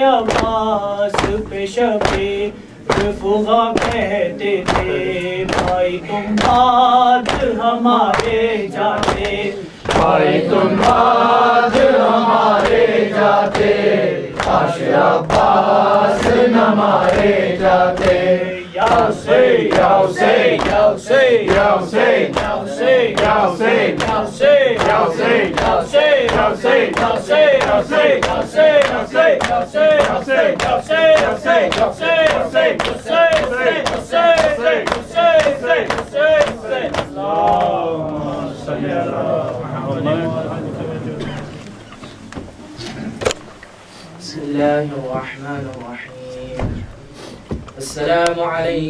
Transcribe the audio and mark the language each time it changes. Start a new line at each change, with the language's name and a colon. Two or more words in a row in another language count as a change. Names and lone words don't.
Urdu: عباس پہ شبِ رفقا کہتے تھے بھائی تم بعد ہمارے جاتے بھائی تم بعد ہمارے جاتے کاش عباس نہ مارے جاتے یا حسین یا حسین یا حسین یا حسین یا حسین یا حسین یا حسین یا حسین یا حسین یا حسین یا حسین یا حسین یا حسین یا حسین یا حسین
Arabic: بسم الله الرحمن الرحيم السلام عليك